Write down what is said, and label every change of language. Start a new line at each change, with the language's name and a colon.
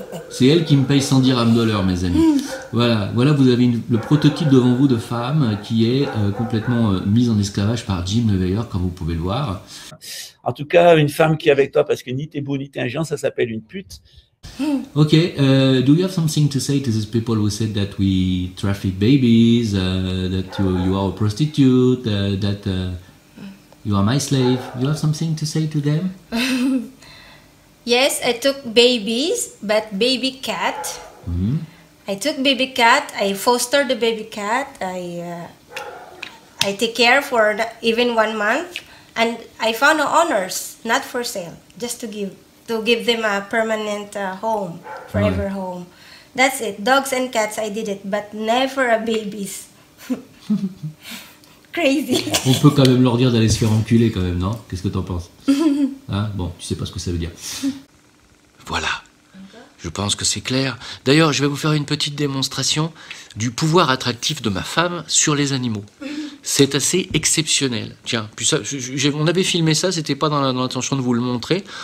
French: C'est elle qui me paye 100 dirhams de l'heure, mes amis. Voilà, vous avez le prototype devant vous de femme qui est complètement mise en esclavage par Jim le Réveilleur, comme vous pouvez le voir. En tout cas, une femme qui est avec toi parce que ni t'es beau ni t'es intelligent, ça s'appelle une pute.
English: Okay, do you have something to say to these people who said that we traffic babies, that you are a prostitute, that you are my slave? Do you have something to say to them? Yes, I took babies, but baby cat. I took baby cat. I fostered the baby cat. I take care for even 1 month, and I found owners, not for sale, just to give them a permanent home, forever home. That's it. Dogs and cats, I did it, but never a babies. Crazy.
French: On peut quand même leur dire d'aller se faire enculer quand même, non? Qu'est-ce que t'en penses? Hein? Bon, tu sais pas ce que ça veut dire. Voilà. Je pense que c'est clair. D'ailleurs, je vais vous faire une petite démonstration du pouvoir attractif de ma femme sur les animaux. C'est assez exceptionnel. Tiens, puis ça, on avait filmé ça, c'était pas dans l'intention de vous le montrer.